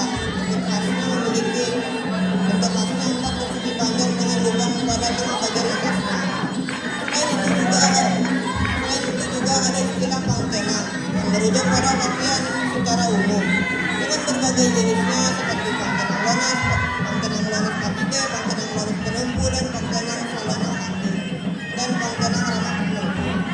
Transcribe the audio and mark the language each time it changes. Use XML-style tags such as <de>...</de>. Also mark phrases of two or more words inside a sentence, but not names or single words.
<id>Bentuk khasnya memiliki bentuk khasnya 4 persegi panjang dengan lubang pada tengah bagian atasnya. Selain itu juga ada istilah pangkenang yang merujuk pada pakaian secara umum dengan berbagai jenisnya seperti pangkenang Lonas, Pangkenang Lonas Kapite, Pangkenang Lonas Penempu, dan Pangkenang Salana Hati, dan Pangkenang Ramah Penempu.</id>